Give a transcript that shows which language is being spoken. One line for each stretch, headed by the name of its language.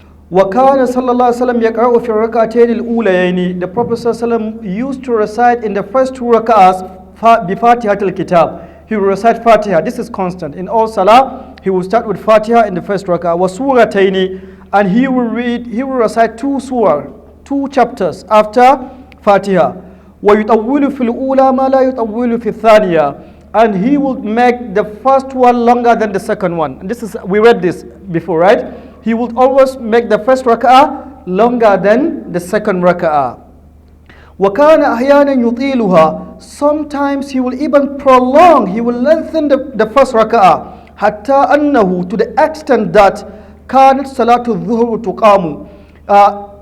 Arabic: وَكَانَ صلى الله عليه وسلم يقرأ في الركعتين الأوليين.
English: The Prophet ﷺ used to recite in the first two rak'ahs
Arabic: بفاتحة الكتاب.
English: He will recite Fatiha. This is constant. In all salah, he will start with Fatiha in the first rak'ah.
Arabic: وَسُورَتَيْنِ.
English: And he will recite two surah, two chapters after Fatiha.
Arabic: وَيُطَوِّلُ فِي الْأُولَى مَا لَا يُطَوِّلُ فِي الثَّانِيَةِ.
English: And he would make the first one longer than the second one. And we read this before, right? He would always make the first rak'ah longer than the second rak'ah.
Arabic: وَكَانَ أَحْيَانًا يُطِيلُهَا.
English: Sometimes he will even prolong, he will lengthen the first rak'ah.
Arabic: حَتَّى أَنَّهُ,
English: to the extent that
Arabic: كَانَتْ صَلَاةُ الظُّهْرُ تُقَامُ.